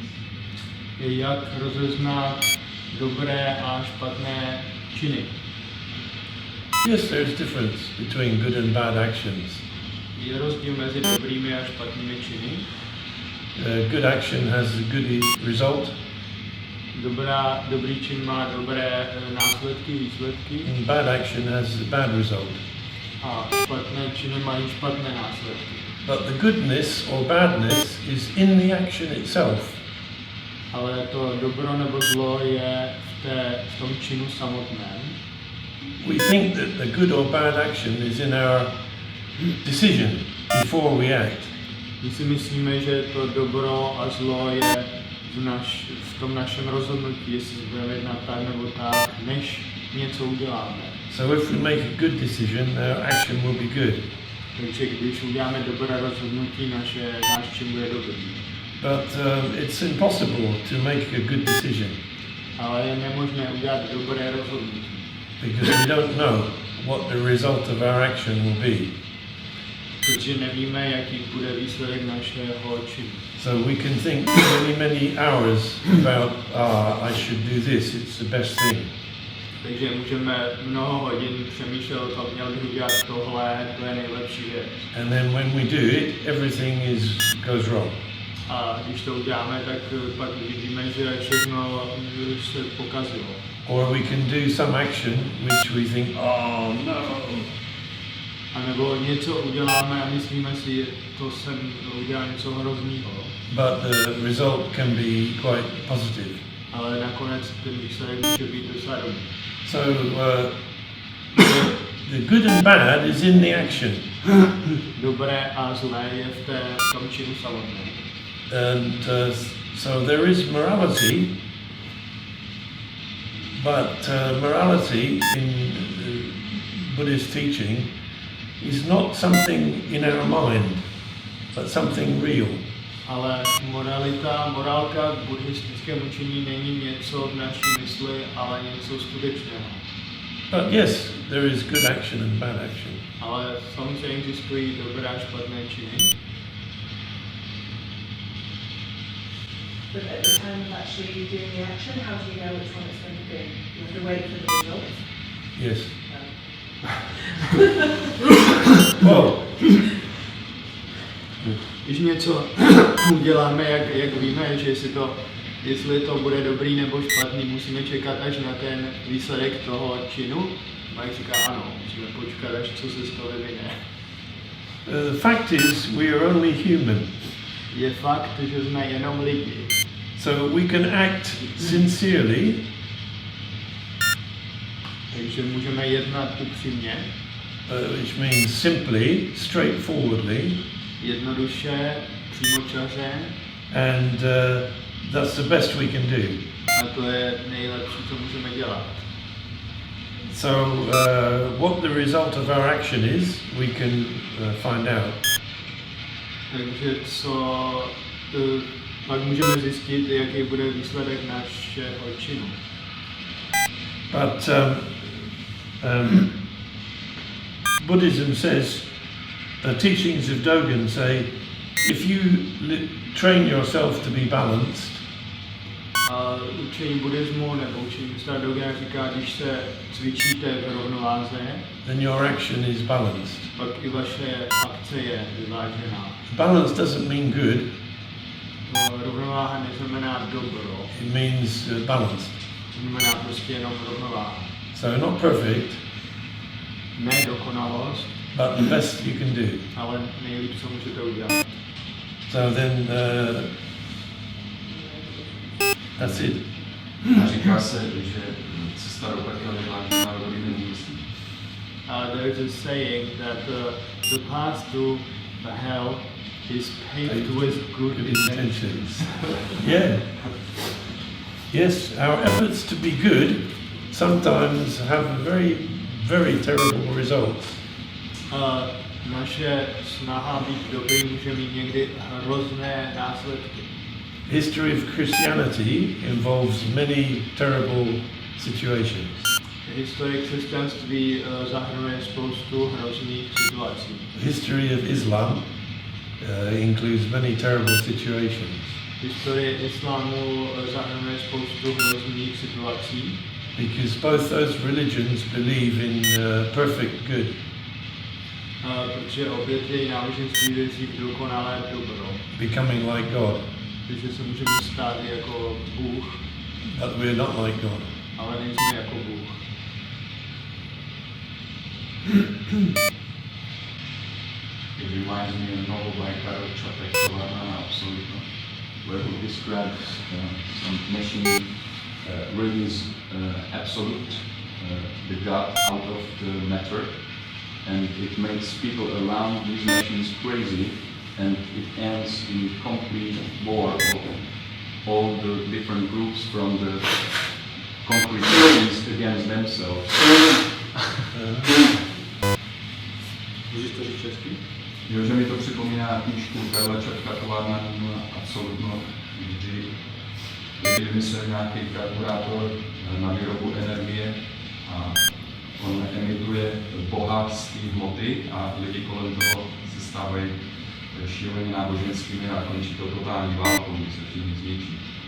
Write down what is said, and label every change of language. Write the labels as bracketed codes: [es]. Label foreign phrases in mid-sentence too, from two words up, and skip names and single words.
[cs] Jak rozeznat dobré a špatné činy. [en] Yes, there's difference between good and bad actions. [cs] Je rozdíl mezi dobrými a špatnými činy. [en] Good action has a good result, [cs] Dobrý čin má dobré následky, výsledky [en] and bad action has a bad result. [cs] a špatné činy mají špatné následky. [en] But the goodness or badness is in the action itself. [cs] Ale to dobro nebo zlo je v tom činu samotném. [en] We think that the good or bad action is in our decision before we act. [cs] My si myslíme, že to dobro a zlo je v tom našem rozhodnutí, jestli budeme jednat tak nebo tak, než něco uděláme. [en] So if we make a good decision, our action will be good. [cs] Takže když uděláme dobré rozhodnutí, náš čin bude dobrý. [en] But it's impossible to make a good decision [cs] Ale je nemožné udělat dobré rozhodnutí, [en] because we don't know what the result of our action will be. [cs] protože nevíme, jaký bude výsledek našeho činu. [en] So we can think many hours about, I should do this, it's the best thing. [cs] Takže můžeme mnoho hodin přemýšlet o tom, měl bych udělat tohle, to je nejlepší věc. [en] And then when we do it, everything goes wrong. [cs] A když to uděláme, tak pak vidíme, že všechno se pokazilo. [en] Or we can do some action which we think, oh no. [cs] A nebo něco uděláme a myslíme si, to jsem udělal něco hroznýho. [en] But the result can be quite positive. [cs] Ale nakonec ten výsledek může být docela dobrý. [en] So the good and bad is in the action. [cs] Dobré a zlé je v tom činu samotném. [en] And so there is morality, but morality in Buddhist teaching is not something in our mind, but something real. [cs] Ale morálka v buddhistickém učení není něco v naší mysli, ale něco skutečného. [en] But yes, there is good action and bad action. [cs] Ale samozřejmě existují dobré a špatné činy. [en] But at the time of actually doing the action, how do you know which one it's going to be? You have to wait for the results. Yes. Well, [cs] Když něco uděláme, jak víme, že jestli to bude dobrý nebo špatný, musíme čekat až na ten výsledek toho činu. Mike říká ano, musíme počkat, až co se z toho vyvine. [en] the fact is we are only human. [cs] Je fakt, že jsme jenom lidi. [en] So we can act sincerely, [cs] Takže můžeme jednat upřímně, [en] which means simply, straightforwardly, [cs] jednoduše, přímočaře, [en] and that's the best we can do. [cs] a to je nejlepší, co můžeme dělat. [en] So what the result of our action is, we can find out. [cs] Takže co pak můžeme zjistit, jaký bude výsledek našeho činu. [en] But Buddhism says, the teachings of Dogen say, if you train yourself to be balanced, [cs] Učení buddhismu nebo učení mistra Dogena říká, když se cvičíte v rovnováze, [en] then your action is balanced. [cs] pak i vaše akce je vyvážená. [en] Balance doesn't mean good, [cs] Rovnováha neznamená dobro, [en] it means balanced. [cs] znamená prostě jenom rovnováha. [en] So not perfect, [cs] Ne dokonalost, [en] but the best you can do. [cs] ale nejlíp, co můžete udělat. [en] So then that's it. [cs] A říká se, že cesta do pekla je dlážděná dobrými úmysly. [en] There is a saying that the path to the hell is paved with good intentions. Yeah. Yes, our efforts to be good sometimes have very, very terrible results. [cs] Naše snaha být dobrý může mít někdy hrozné následky. [en] History of Christianity involves many terrible situations. [cs] Historie křesťanství zahrnuje spoustu hrozných situací. [en] History of Islam includes many terrible situations. [cs] Historie islámu zahrnuje spoustu hrozných situací. [en] Because both those religions believe in perfect good. [cs] Protože obě ty náboženství věří v dokonalé dobro. [en] Becoming like God. [cs] Takže se můžeme stát jako Bůh, [en] But we're not like God. [cs] ale nejsme jako Bůh. [en] It reminds me of a novel by Karel Čapek, Továrna na absolutno, where he describes some machine really is absolute, the God out of the matter, and it makes people around these machines crazy, and it ends in complete war of all the different groups from the concrete machines against themselves. [cs] Můžeš to říct česky? Jo, že mi to připomíná knížku Karla Čapka Továrna na absolutno, kdy lidi vymysleli nějaký karburátor na výrobu energie a on emituje boha z té hmoty a lidi kolem toho se stávají šíleně náboženskými a končí to totální válkou, kdy se všichni zničí.